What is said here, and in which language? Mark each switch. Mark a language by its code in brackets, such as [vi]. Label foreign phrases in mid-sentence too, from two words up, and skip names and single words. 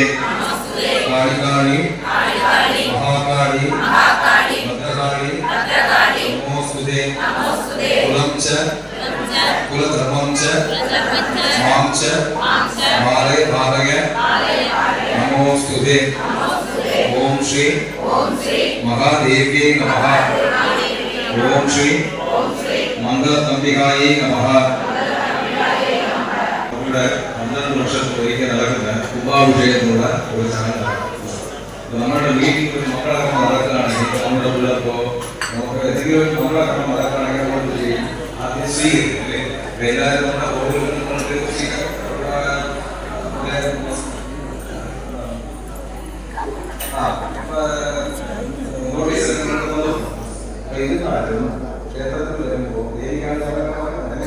[sa] काली महाकाली भद्रकाली नमोस्तुते कुलं च कुलधर्मं च मां च मालय भालय नमोस्तुते ओम श्री महादेव्यै नमः ओम श्री मंगलतंबिकायै नमः [ml] നമ്മുടെ 12 വർഷത്തിൽ ഒരിക്കൽ നടക്കുന്ന കുംഭാഭിഷേകത്തിനുള്ള ഒരു ചടങ്ങാണ്. നമ്മുടെ വീട്ടിൽ ഒരു മംഗളകർമ്മം നടക്കുകയാണെങ്കിൽ നമ്മുടെ പിള്ളേർക്കോ നമുക്ക് എന്തെങ്കിലും ഒരു മംഗളകർമ്മം നടക്കുകയാണെങ്കിൽ നമ്മൾ ചെയ്യും ആദ്യം സ്വീകരിക്കും അല്ലേ. എല്ലാവരും നമ്മുടെ ഓരോരുത്തരും ക്ഷേത്രത്തിൽ വരുമ്പോൾ ദേവിക്കാണ് അല്ലേ.